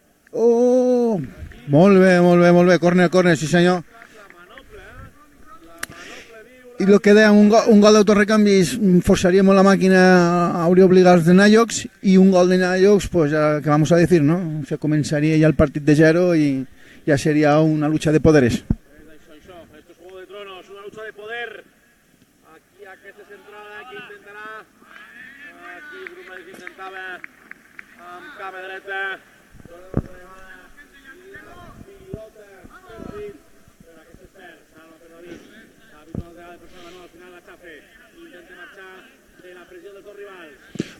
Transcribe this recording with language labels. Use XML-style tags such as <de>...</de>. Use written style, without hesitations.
<ca>Oh, molt bé, córner, sí senyor. I el que dèiem, un gol d'autorecanvis forçaria molt la màquina, hauria obligat els de Nayox, i un gol de Nayox,</ca> <es>pues, ¿qué vamos a decir, no?</es> <ca>Se començaria ja el partit de zero i ja seria</ca> <es>una lucha de poderes. Esto es Juego de Tronos, una lucha de poder.</es> <ca>Aquí aquesta centrada, aquí intentarà. Aquí Brunel que intentava amb cama dreta. Pilota per David, però aquest és perd, salva per David. Habitual de persona, no, al final la Chafe intenta marxar de la pressió dels dos rivals.</ca>